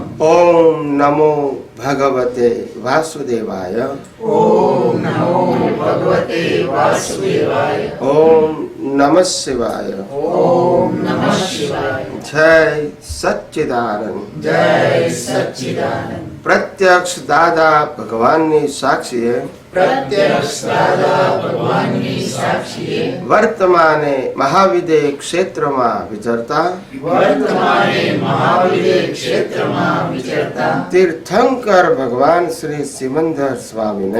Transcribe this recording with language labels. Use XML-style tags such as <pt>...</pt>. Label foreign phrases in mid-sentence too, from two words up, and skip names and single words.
<sa>ओम नमो भगवते वासुदेवाय ओम नमो भगवते वासुदेवाय। ओम नमः शिवाय। ओम नमः शिवाय। जय सच्चिदानंद। जय सच्चिदानंद।</sa> <gu>प्रत्यक्ष दादा भगवानની સાક્ષીએ प्रत्यक्ष दादा भगवानની સાક્ષીએ વર્તમાને મહાવિદે ક્ષેત્રમાં વિચરતા વર્તમાને મહાવિદે ક્ષેત્રમાં વિચરતા તીર્થંકર ભગવાન શ્રી સિમંદર સ્વામીને</gu>